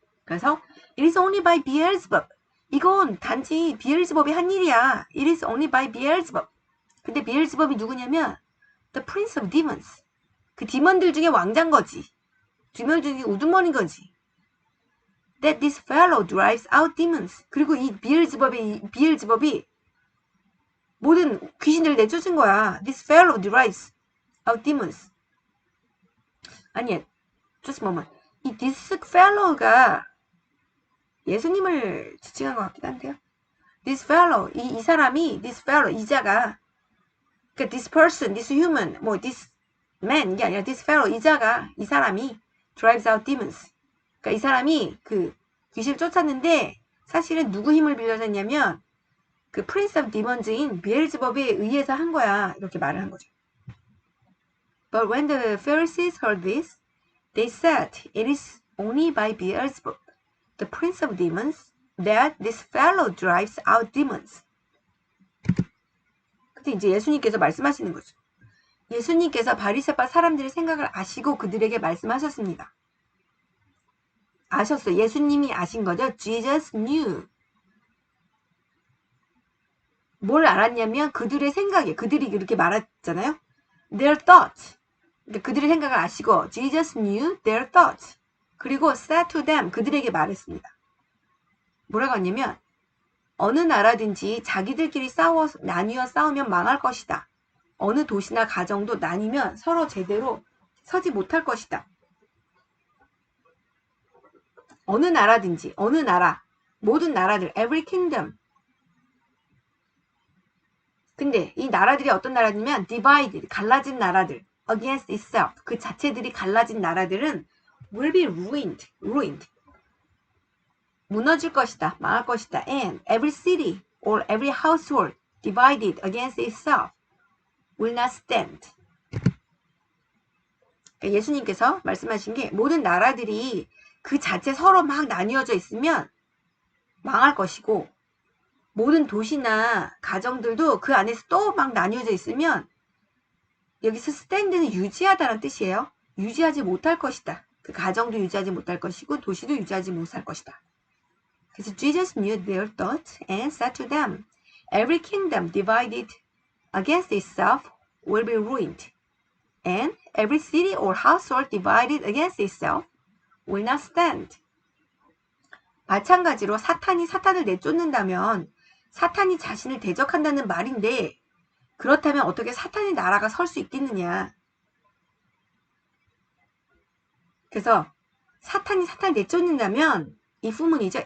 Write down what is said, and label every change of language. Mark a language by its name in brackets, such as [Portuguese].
[Korean] 그래서 [English] It is only by Beelzebub. [Korean] 이건 단지 비엘즈법이 한 일이야. [English] It is only by Beelzebub. [Korean] 근데 비엘즈법이 누구냐면 [English] The Prince of Demons. [Korean] 그 디먼들 중에 왕자인 거지. 디먼 중에 우두머리인 거지. [English] That this fellow drives out demons. [Korean] 그리고 이 비엘즈법이 모든 귀신들을 내쫓은 거야. [English] This fellow drives out demons. [Korean] 아니, [English] just a moment. [Korean] 이 [English] this fellow [Korean] 가 예수님을 지칭한 것 같기도 한데요. [English] This fellow, [Korean] 이 사람이, [English] this fellow, [Korean] 이자가, 그러니까 [English] this person, this human, [Korean] 뭐 [English] this man, [Korean] 이게 아니라 [English] this fellow, 이자가, 이 사람이 drives out demons. [Korean] 그러니까 이 사람이 그 귀신을 쫓았는데 사실은 누구 힘을 빌려서 했냐면 그 [English] Prince of Demons [Korean] 인 비엘즈법에 의해서 한 거야. 이렇게 말을 한 거죠. [English] But when the Pharisees heard this, they said, It is only by Beelzebub, the Prince of Demons, that this fellow drives out demons. [Korean] 근데 이제 예수님께서 말씀하시는 거죠. 예수님께서 바리새파 사람들의 생각을 아시고 그들에게 말씀하셨습니다. 아셨어요. 예수님이 아신 거죠. [English] Jesus knew. [Korean] 뭘 알았냐면 그들의 생각에 그들이 이렇게 말했잖아요. [English] Their thoughts. [Korean] 그러니까 그들의 생각을 아시고 [English] Jesus knew their thoughts. [Korean] 그리고 [English] said to them. [Korean] 그들에게 말했습니다. 뭐라고 하냐면 어느 나라든지 자기들끼리 나뉘어 싸우면 망할 것이다. 어느 도시나 가정도 나뉘면 서로 제대로 서지 못할 것이다. 어느 나라든지, 어느 나라, 모든 나라들, [English] every kingdom. [Korean] 근데 이 나라들이 어떤 나라냐면 divided, 갈라진 나라들, [English] against itself, [Korean] 그 자체들이 갈라진 나라들은 [English] will be ruined. [Korean] 무너질 것이다, 망할 것이다. [English] And every city or every household divided against itself will not stand. [Korean] 그러니까 예수님께서 말씀하신 게 모든 나라들이 그 자체 서로 막 나뉘어져 있으면 망할 것이고 모든 도시나 가정들도 그 안에서 또 막 나뉘어져 있으면 여기서 stand는 유지하다는 뜻이에요. 유지하지 못할 것이다. 그 가정도 유지하지 못할 것이고 도시도 유지하지 못할 것이다. 그래서 [English] Jesus knew their thoughts and said to them, Every kingdom divided against itself will be ruined, and every city or household divided against itself will not stand. [Korean] 마찬가지로 사탄이 사탄을 내쫓는다면 사탄이 자신을 대적한다는 말인데 그렇다면 어떻게 사탄의 나라가 설 수 있겠느냐. 그래서 사탄이 사탄을 내쫓는다면 이 후문이죠.